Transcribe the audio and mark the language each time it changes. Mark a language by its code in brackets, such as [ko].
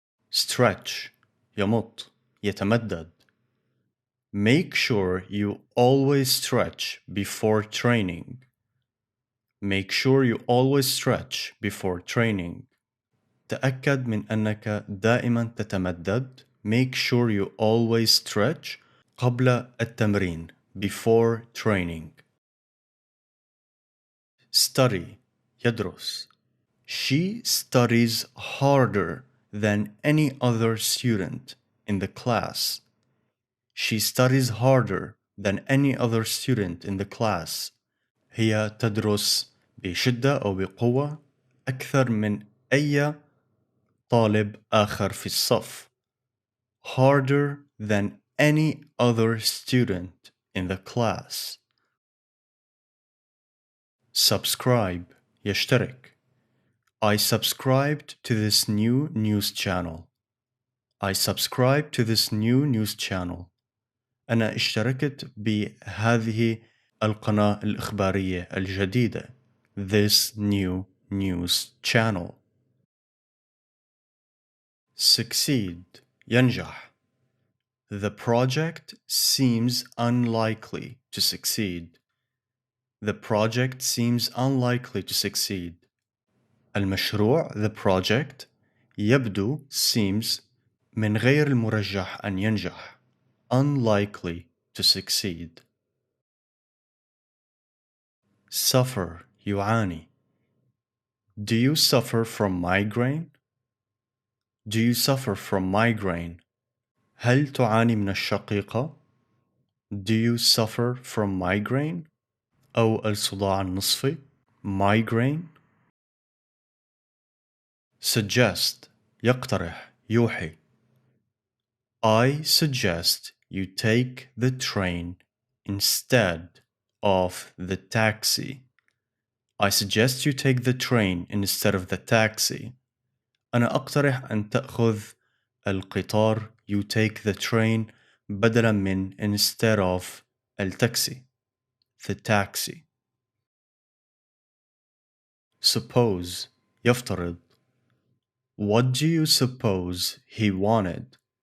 [ar] stretch يمط يتمدد. [en] Make sure you always stretch before training. Make sure you always stretch before training. [ar] تأكد من أنك دائما تتمدد. [en] Make sure you always stretch [ar] قبل التمرين [en] before training. Study يدرس. She studies harder than any other student in the class. She studies harder than any other student in the class. [ar] هي تدرس بشدة أو بقوة أكثر من أي طالب آخر في الصف. [en] Harder than any other student in the class. Subscribe يشترك. I subscribed to this new news channel. I subscribed to this new news channel. [ar] أنا اشتركت بهذه القناة الإخبارية الجديدة. [en] This new news channel. Succeed ينجح. The project seems unlikely to succeed. The project seems unlikely to succeed. [ar] المشروع [en] the project [ar] يبدو seems من غير المرجح أن ينجح. [en] Unlikely to succeed. Suffer يعاني. Do you suffer from migraine? Do you suffer from migraine? [ar] هل تعاني من الشقيقة؟ [en] Do you suffer from migraine؟ [ar] أو الصداع النصفي migraine. Suggest يقترح يوحي. [en] I suggest you take the train instead of the taxi. I suggest you take the train instead of the taxi. [ar] أنا أقترح أن تأخذ القطار. [en] You take the train [ar] بدلا من [en] instead of التاكسي. The taxi. Suppose يفترض. What do you suppose he wanted?